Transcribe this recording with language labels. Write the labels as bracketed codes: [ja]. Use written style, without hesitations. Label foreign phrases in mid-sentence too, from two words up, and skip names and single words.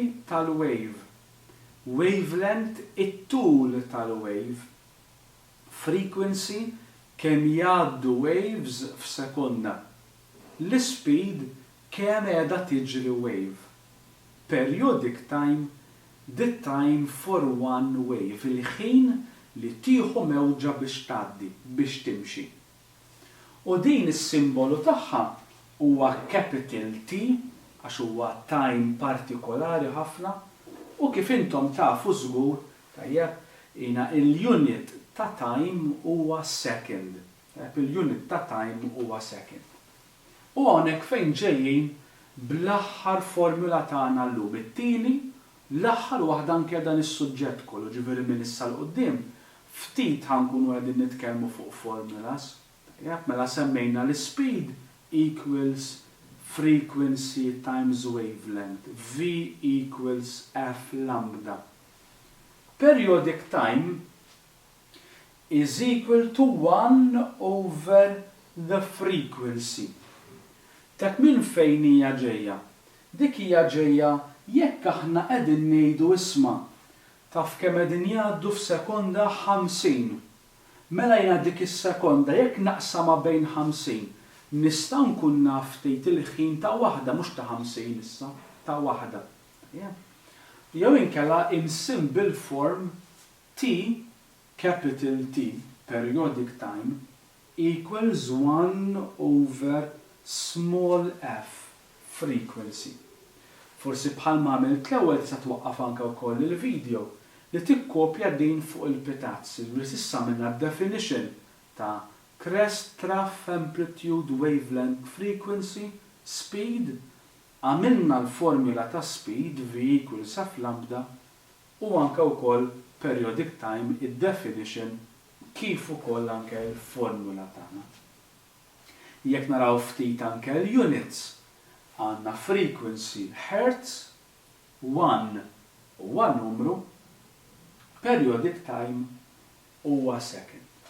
[mt] tal-wave, wavelength it-tul tal-wave, frequency kemm jgħaddu waves f'sekonda, l-speed kemm qiegħda tiġri wave, [en] periodic time the time for one wave, [mt] il-ħin li tieħu mewġa biex tgħaddi, biex timxi. U din is-simbolu tagħha huwa [en] capital T [mt] għax huwa time partikolari ħafna u kif intom tafu żgur tajjeb jiena il-unit ta' time huwa second. Il-unit ta' time huwa second. U hawnhekk fejn ġejjin bl-aħħar formula tagħna llum. It-tieni l-aħħar waħda anke dan is-suġġett kollu, ġifieri minn issa l qudiem ftit ħankunu qegħdin nitkellmu fuq formulas. Mela semmejna l- [en] speed equals frequency times wavelength. V equals F lambda. Periodic time is equal to 1 over the frequency. [mt] Tak min fejn hija ġejja? Dik hija ġejja jekk aħna qegħdin ngħidu isma' taf kemm qegħdin jgħaddu f'sekonda 50. Mela jiena dik is-sekonda jekk naqsama bejn 50 nista' nkun naf ftit il-ħin ta' waħda mhux ta' 50 issa, ta' waħda. Jew inkella [en] in simple form T, capital T, periodic time, equals 1 over small f, frequency. [mt] Forsi bħalma għamilt l-ewwel tista' twaqqaf anke wkoll il-video li tikkopja din fuq il-pitazzi, li s'issa minna definition ta' [en] crest, trough, amplitude, wavelength, frequency, speed, [mt] għamilna l-formula ta' [en] speed V equals F lambda [mt] u anke wkoll [en] periodic time [mt] id-definition kif ukoll anke l-formula tagħna. Jekk naraw ftit anke l-units għandna [en] frequency hertz, [mt] 1 huwa numru, [en] periodic time [mt] huwa second.